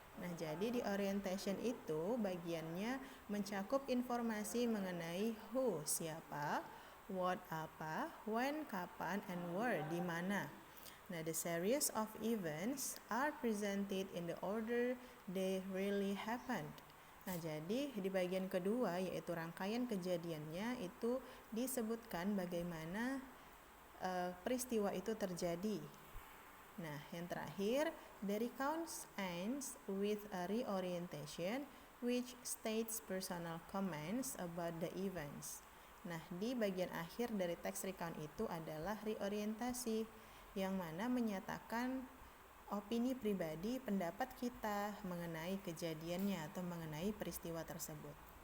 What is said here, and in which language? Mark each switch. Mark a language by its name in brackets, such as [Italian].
[Indonesian] Nah, jadi di orientation itu bagiannya mencakup informasi mengenai who, siapa, what, apa, when, kapan, and where, di mana. [English] Nah, the series of events are presented in the order they really happened. [Indonesian] Nah, jadi di bagian kedua, yaitu rangkaian kejadiannya, itu disebutkan bagaimana peristiwa itu terjadi. [English] Nah, yang terakhir, the recounts ends with a reorientation which states personal comments about the events. [Indonesian] Nah, di bagian akhir dari teks recount itu adalah reorientasi, yang mana menyatakan opini pribadi, pendapat kita mengenai kejadiannya atau mengenai peristiwa tersebut.